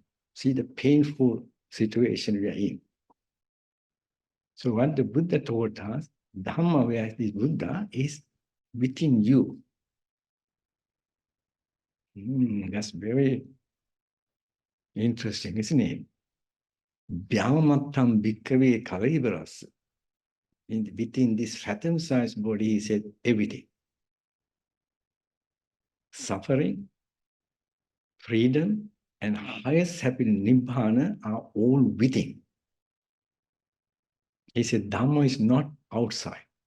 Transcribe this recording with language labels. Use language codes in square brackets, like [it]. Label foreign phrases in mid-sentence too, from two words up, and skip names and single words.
[en] See the painful situation we are in. So what the Buddha taught us, Dhamma, where this Buddha is within you. That's very interesting, isn't it? [pi] Vyamatam bhikkhave kalaivaras. [en] Within this fathom-sized body, he said everything. Suffering, freedom, and highest happiness, nibbana, are all within. He said Dhamma is not outside.